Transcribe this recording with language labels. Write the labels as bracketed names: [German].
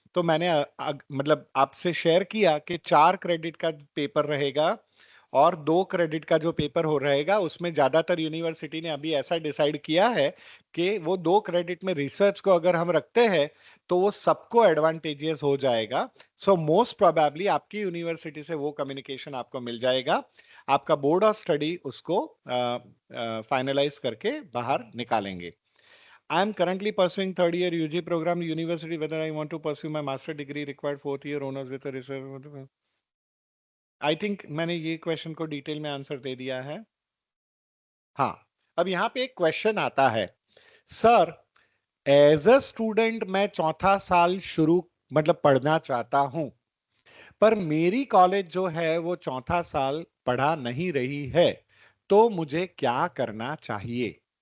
[Hindi] तो मैंने मतलब आपसे शेयर किया कि 4 क्रेडिट का पेपर रहेगा और 2 क्रेडिट का जो पेपर हो रहेगा उसमें ज्यादातर यूनिवर्सिटी ने अभी ऐसा डिसाइड किया है कि वो 2 क्रेडिट में रिसर्च को अगर हम रखते हैं तो वो सबको एडवांटेजियस हो जाएगा। सो मोस्ट प्रोबेबली आपकी यूनिवर्सिटी से वो कम्युनिकेशन आपको मिल जाएगा। आपका बोर्ड ऑफ स्टडी उसको फाइनलाइज करके बाहर निकालेंगे। [English] I am currently pursuing third year UG program university. Whether I want to pursue my master degree required fourth year honors with a research. [Hindi] I think मैंने ये question को detail में answer दे दिया है। हाँ, अब यहाँ पे एक क्वेश्चन आता है, सर एज अ स्टूडेंट मैं चौथा साल शुरू मतलब पढ़ना चाहता हूं, पर मेरी कॉलेज जो है वो चौथा साल पढ़ा नहीं रही है, तो मुझे क्या करना चाहिए।